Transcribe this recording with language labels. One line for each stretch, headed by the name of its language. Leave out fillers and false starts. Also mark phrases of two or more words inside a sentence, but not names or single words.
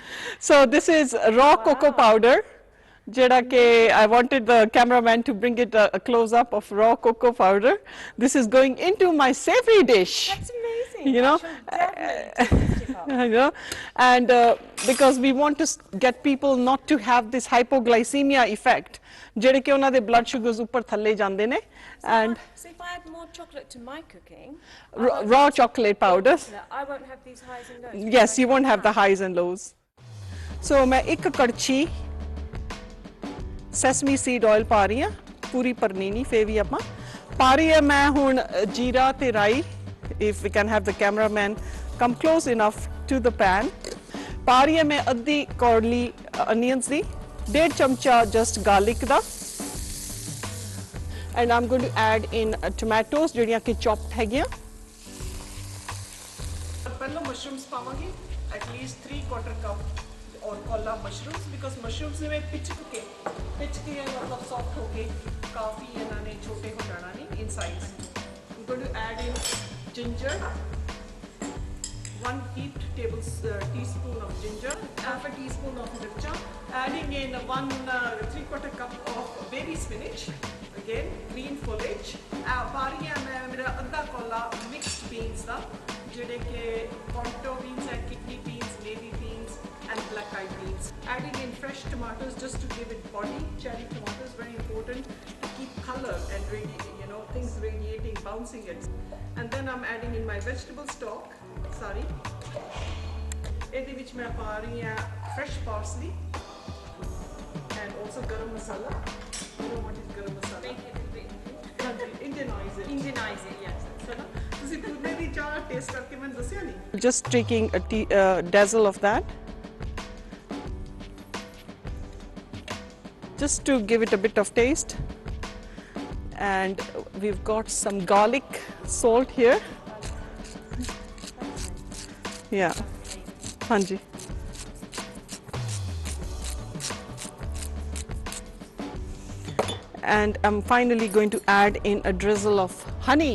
English: So this is raw cocoa powder.
Punjabi: ਜਿਹੜਾ ਕਿ
English: I wanted the cameraman to bring it a close up of raw cocoa powder. This is going into my savory dish. That's amazing. You know, I shall definitely take this tip up. you know, and because we want to get people not to have this hypoglycemia effect.
Punjabi: ਜਿਹੜੇ ਕਿ ਉਹਨਾਂ ਦੇ
English: blood sugars
Punjabi: ਉੱਪਰ ਥੱਲੇ ਜਾਂਦੇ ਨੇ and
English: So if I add more chocolate to my cooking, raw chocolate powders. I won't have these highs and lows. Yes, you won't have the highs and lows.
Punjabi: So ਮੈਂ ਇੱਕ ਕੜਛੀ
English: sesame seed oil
Punjabi: ਪਾ ਰਹੀ ਹਾਂ ਪੂਰੀ ਭਰਨੀ ਨਹੀਂ ਫੇਰ ਵੀ ਆਪਾਂ ਪਾ ਰਹੀ ਹਾਂ ਮੈਂ ਹੁਣ ਜੀਰਾ ਤੇ ਰਾਈ
English: if we can have the cameraman come close enough to the pan
Punjabi: ਪਾ ਰਹੀ ਹਾਂ ਮੈਂ ਅੱਧੀ ਕੌਲੀ onions ਦੀ 1.5 ਚਮਚਾ
English: just garlic
Punjabi: ਦਾ
English: and I'm going to add in tomatoes
Punjabi: ਜਿਹੜੀਆਂ ਕਿ
English: chopped
Punjabi: ਹੈਗੀਆਂ ਪਹਿਲਾਂ
English: mushrooms ਪਾਵਾਂਗੇ at least 3/4 cup or kola mushrooms because mushrooms
Punjabi: ਨੇ ਪਿਚਕ ਕੇ ਮਤਲਬ
English: soft
Punjabi: ਹੋ ਕੇ ਕਾਫੀ ਇਹਨਾਂ ਨੇ ਛੋਟੇ ਹੋ ਜਾਣਾ ਨਹੀਂ
English: in size. I'm going to add in ginger, 1 heaped teaspoon of ginger, half a teaspoon of mircha, adding in 3/4 cup of baby spinach, again green foliage.
Punjabi: ਪਾ ਰਹੀ ਹਾਂ ਮੈਂ ਮੇਰਾ ਅੱਧਾ ਕੋਲਾ
English: mixed beans
Punjabi: ਦਾ ਜਿਹੜੇ ਕਿ
English: conto beans and kidney beans, navy beans and black eyed beans. Adding in fresh tomatoes just to give it body. Cherry tomatoes, very important to keep color and things radiating, bouncing it. And then I'm adding in my vegetable stock. Sorry.
Punjabi: ਇਹਦੇ ਵਿੱਚ ਮੈਂ ਪਾ ਰਹੀ ਹਾਂ
English: fresh parsley and also garam masala. You know what is garam masala? Make it a little bit Indian. Indianize it. Indianize it, yes.
Punjabi: ਤੁਸੀਂ ਪੁਦੀਨੇ ਦੀ ਚਾਹ ਟੇਸਟ ਕਰਕੇ ਮੈਨੂੰ ਦੱਸਿਆ ਨਹੀਂ
English: just taking a dazzle of that just to give it a bit of taste and we've got some garlic salt here yeah hanji and I'm finally going to add in a drizzle of honey.